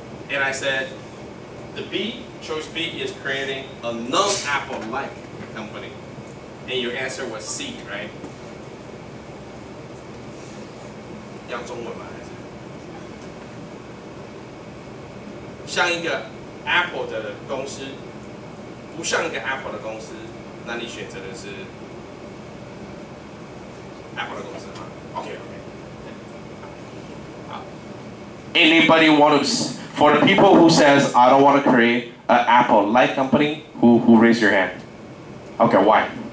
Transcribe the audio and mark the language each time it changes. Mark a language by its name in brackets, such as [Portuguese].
[English] And I said the B, choice B is creating a non-Apple-like company. And your answer was C, right? [Chinese] 要中文吗？还是像一个 Apple 的公司，不像一个 Apple 的公司，那你选择的是 Apple 的公司吗 ？OK。 [English] 好。Anybody want to? For the people who says I don't want to create an Apple-like company, who raise your hand? Okay, why?